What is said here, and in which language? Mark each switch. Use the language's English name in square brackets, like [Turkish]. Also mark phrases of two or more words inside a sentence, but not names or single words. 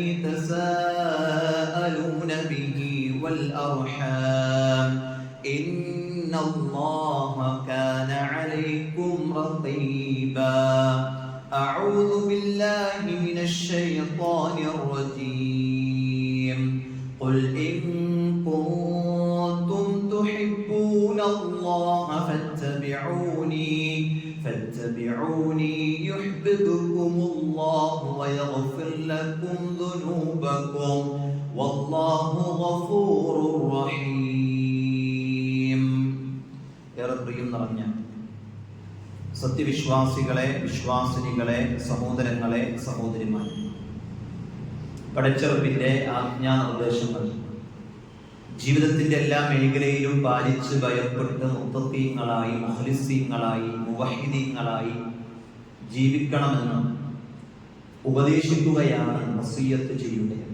[Arabic] تساءلون به والأرحام إن الله كان عليكم رقيبا أعوذ بالله من الشيطان الرجيم قل إن كنتم تحبون الله فاتبعوني يحببكم الله ويغفر لكم ذنوبكم والله غفور [Malayalam] رحيم സത്യവിശ്വാസികളെ, വിശ്വാസിനികളെ, സഹോദരങ്ങളെ, സഹോദരിമാരെ, പടച്ചറപ്പിന്റെ ആജ്ഞാനിർദ്ദേശങ്ങൾ ജീവിതത്തിന്റെ എല്ലാ മേഖലയിലും പാലിച്ച് ഭയപ്പെട്ട് മുത്തഖീങ്ങളായി, മുഖ്ലിസീങ്ങളായി, മുവഹിദീങ്ങളായി ജീവിക്കണമെന്ന് ഉപദേശിക്കുകയാണ്, വസിയ്യത്ത് ചെയ്യുന്നത്.